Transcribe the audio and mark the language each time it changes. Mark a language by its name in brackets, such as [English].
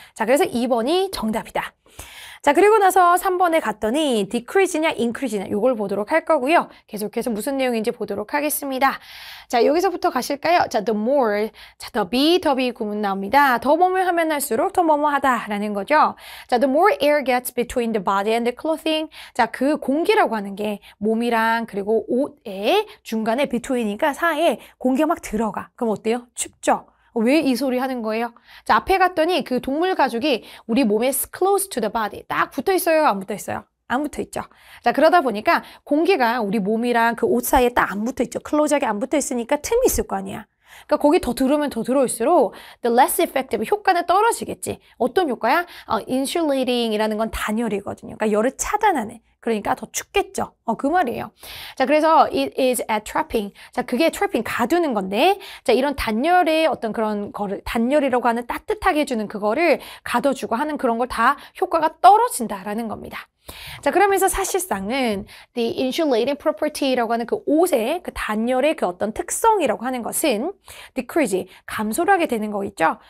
[Korean] 자, 그래서 2번이 정답이다. 자, 그리고 나서 3번에 갔더니 decrease냐 increase냐 이걸 보도록 할 거고요. 계속해서 무슨 내용인지 보도록 하겠습니다. 자, 여기서부터 가실까요? 자, [English] the more, [Korean] 자, the be 구문 나옵니다. 더 뭐뭐 하면 할수록 더 뭐뭐 하다라는 거죠. [English] 자, the more air gets between the body and the clothing. [Korean] 자, 그 공기라고 하는 게 몸이랑 그리고 옷의 중간에 between이니까 사이에 공기가 막 들어가. 그럼 어때요? 춥죠? 왜 이 소리 하는 거예요? 자, 앞에 갔더니 그 동물 가죽이 우리 몸에 [English] close to the body [Korean] 딱 붙어 있어요? 안 붙어 있어요? 안 붙어 있죠. 자, 그러다 보니까 공기가 우리 몸이랑 그 옷 사이에 딱 안 붙어 있죠. 클로즈하게 안 붙어 있으니까 틈이 있을 거 아니야. 그러니까 거기 더 들어오면 더 들어올수록 [English] the less effective, [Korean] 효과는 떨어지겠지. 어떤 효과야? insulating이라는 건 단열이거든요. 그러니까 열을 차단하는. 그러니까 더 춥겠죠. 그 말이에요. 자, 그래서 [English] it is at trapping. [Korean] 자, 그게 trapping, 가두는 건데, 자, 이런 단열의 어떤 그런 거를, 단열이라고 하는 따뜻하게 해주는 그거를 가둬주고 하는 그런 걸 다 효과가 떨어진다라는 겁니다. 자, 그러면서 사실상은 [English] the insulating property [Korean] 라고 하는 그 옷의 그 단열의 그 어떤 특성이라고 하는 것은 decrease, 감소를 하게 되는 거 있죠?